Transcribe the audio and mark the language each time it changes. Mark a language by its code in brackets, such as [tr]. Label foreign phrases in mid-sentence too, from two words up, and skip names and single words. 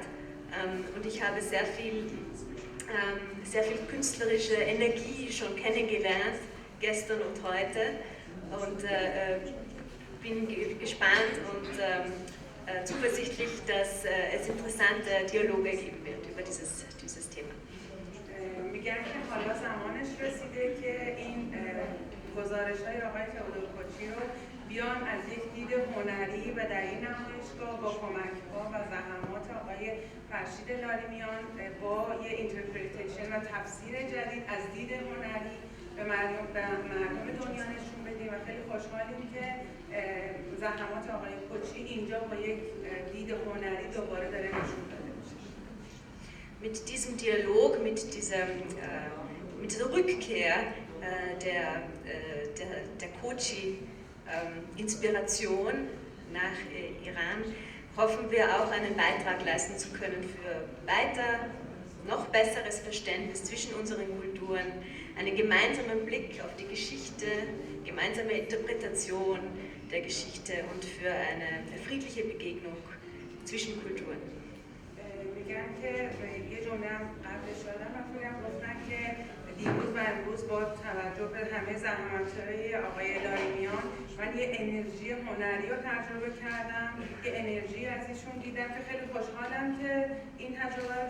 [de] Und ich habe sehr viel künstlerische Energie schon kennengelernt, gestern und heute. Und bin gespannt und zuversichtlich, dass es interessante Dialoge geben wird über dieses Thema. [fa] میگن که حالا زمانش رسیده که این گزارش‌های آقای تئودور کوچی رو بیان از یک دید هنری و در این نمایشگاه با کمک‌ها و زحمات آقای فرشید لاریمیان با یه اینترپریتیشن و تفسیر جدید از دید هنری به مردم دنیا نشون بدیم و خیلی خوشحالیم که زحمات آقای کوچی اینجا با یک دید هنری دوباره داره نشون داده میشه. [de] Mit diesem Dialog, mit dieser Rückkehr der Kochi-Inspiration nach Iran hoffen wir auch einen Beitrag leisten zu können für weiter noch besseres Verständnis zwischen unseren Kulturen, einen gemeinsamen Blick auf die Geschichte, gemeinsame Interpretation der Geschichte und für eine friedliche Begegnung zwischen Kulturen. [fa] میگن که یه جمله هم قبلش دادم و فکرم گفتن که دیروز و امروز با توجه به همه زحمت‌های آقای لاریمیان من یه انرژی هنری رو تجربه کردم، یه انرژی از ایشون دیدم که خیلی خوشحالم که این تجربه رو